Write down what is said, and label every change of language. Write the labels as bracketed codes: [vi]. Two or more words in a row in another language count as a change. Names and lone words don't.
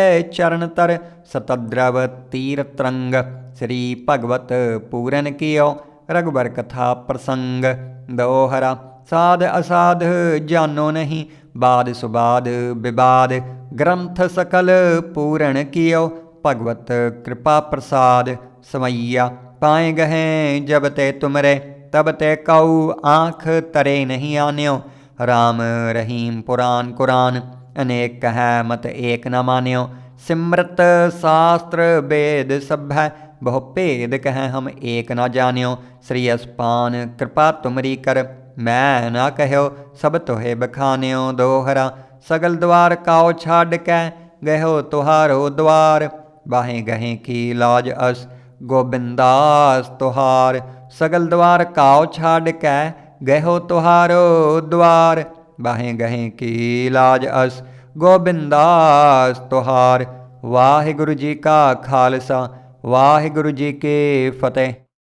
[bra] चरन तर सतद्रव तीर तरंग स्री भगवत पूरन कीओ रघुबर कथा प्रसंग दोहरा साध असाध जानो नहीं बाद सुबाद विवाद ग्रंथ सकल पूरन कीओ भगवत किरपा प्रसाद समईआ पाए गहे जब ते तुमरे तब ते कऊ आँख तरे नहीं आन्यो राम रहीम पुराण कुरान अनेक कह मत एक न मान्यो सिमृत शास्त्र वेद सभै बहु भेद कह हम एक न जान्यो श्री अस्पान कृपा तुमरी कर मैं न कहो सब तोहे बखान्यो दोहरा सगल द्वार काओ छाड़ कै गहो तुहारो द्वार बाहें गहें की लाज अस गोबिंदास तुहार सगल द्वार काओ छाड़ कै गहो तुहारो द्वार बाहें गहें की लाज अस गोबिंदास तुहार [pa] ਵਾਹਿਗੁਰੂ ਜੀ ਕਾ ਖਾਲਸਾ ਵਾਹਿਗੁਰੂ ਜੀ ਕੀ ਫਤਹਿ।